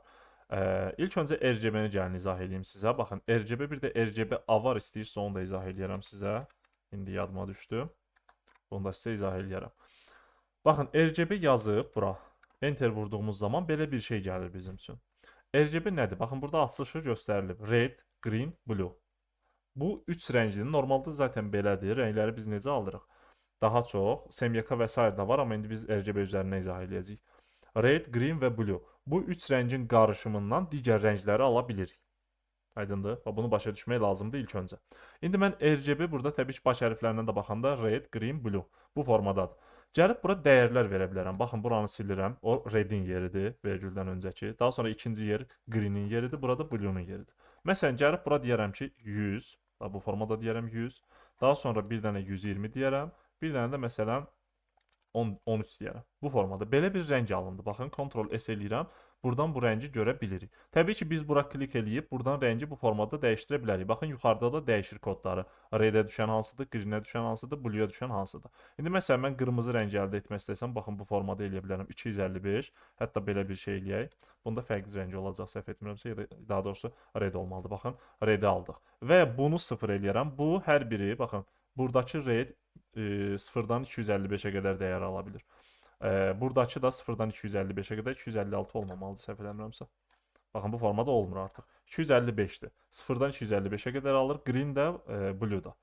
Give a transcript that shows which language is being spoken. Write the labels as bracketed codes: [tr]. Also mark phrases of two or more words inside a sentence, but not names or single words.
[az] İlk öncə RGB-ni gəlin izah edeyim sizə. Baxın, RGB bir də RGB-A var, istəyirsə onu da izah eləyərəm sizə. İndi yadıma düşdü. Bunu da sizə izah eləyərəm. Baxın, RGB yazıb bura. Enter vurduğumuz zaman belə bir şey gəlir bizim üçün. RGB nədir? Baxın, burada açılışı göstərilib. [en] Red, green, blue. [az] Bu 3 rəngdir. Normalda zaten belədir. Rəngləri biz necə alırıq? Daha çox semyaka və s. da var, amma indi biz RGB üzərindən izah edəcəyik. [en] Red, green və blue. [az] Bu 3 rəngin qarışımından digər rəngləri ala bilirik. Aydındır? Bunu başa düşmək lazımdır ilk öncə. İndi mən RGB burada təbii ki, baş hərflərindən də baxanda [en] red, green, blue [az] bu formadadır. Gəlib bura dəyərlər verə bilərəm. Baxın, buranı silirəm. O redin yeridir, vergüldən öncəki. Daha sonra ikinci yer greenin yeridir, burada blue'nun yeridir. Məsələn, gəlib bura deyərəm ki, 100. Bu formada deyərəm 100. Daha sonra bir dənə 120 deyərəm. Bir dənə də məsələn 13 deyərəm. Bu formada. Belə bir rəng alındı. Baxın, Ctrl-S eləyirəm. Buradan bu rəngi görə bilirik. Təbii ki, biz bura klik eləyib, buradan rəngi bu formada dəyişdirə bilərik. Baxın, yuxarıda da dəyişir kodları. Red-ə düşən hansıdır, green-ə düşən hansıdır, blue-yə düşən hansıdır. İndi məsələn, mən qırmızı rəngi əldə etmək istəsəm, baxın, bu formada eləyə bilərəm. 255, hətta belə bir şey eləyək. Bunda fərqli rəng olacaq, səhv etmirəmsə, ya da daha doğrusu red olmalıdır. Baxın, red-i aldıq. Və bunu 0 eləyərəm. Bu hər biri, baxın, buradakı red 0-dan 255-ə qədər dəyər ala bilir. Buradakı da 0-dan 255-ə qədər 256 olmamalıdır, səhv eləmirəmsə. Baxın, bu formada olmur artıq. 255-dir. 0-dan 255-ə qədər alır. Green də, blue da.